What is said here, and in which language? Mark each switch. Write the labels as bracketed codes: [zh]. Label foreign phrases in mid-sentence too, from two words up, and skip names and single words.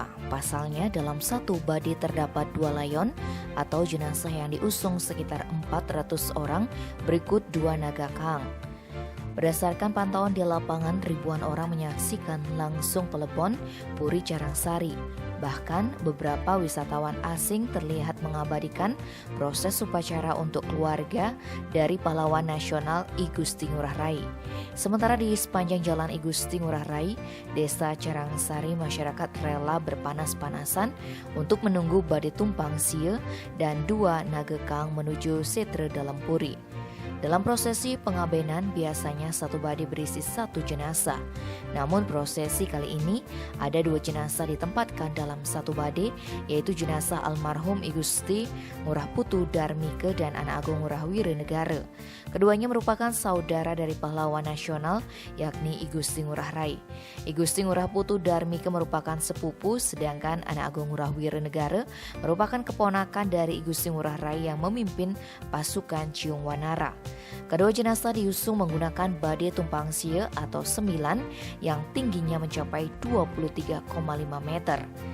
[id] Pasalnya dalam satu badi terdapat 2 layon atau jenazah yang diusung sekitar 400 orang berikut 2 naga kang. Berdasarkan pantauan di lapangan, ribuan orang menyaksikan langsung Plebon Puri Carangsari. Bahkan beberapa wisatawan asing terlihat mengabadikan proses upacara untuk keluarga dari pahlawan nasional I Gusti Ngurah Rai. Sementara di sepanjang jalan I Gusti Ngurah Rai, Desa Carangsari, masyarakat rela berpanas-panasan untuk menunggu badai tumpang sia dan 2 naga kang menuju setre dalam puri. Dalam prosesi pengabenan biasanya satu badi berisi 1 jenazah. Namun prosesi kali ini ada 2 jenazah ditempatkan dalam satu badi, yaitu jenazah almarhum I Gusti Ngurah Putu Darmike dan Anak Agung Ngurah Wirenegara. Keduanya merupakan saudara dari pahlawan nasional yakni I Gusti Ngurah Rai. I Gusti Ngurah Putu Darmike merupakan sepupu, sedangkan Anak Agung Ngurah Wirenegara merupakan keponakan dari I Gusti Ngurah Rai yang memimpin pasukan Ciung Wanara. Kedua jenazah diusung menggunakan badai tumpang sia atau 9 yang tingginya mencapai 23,5 meter.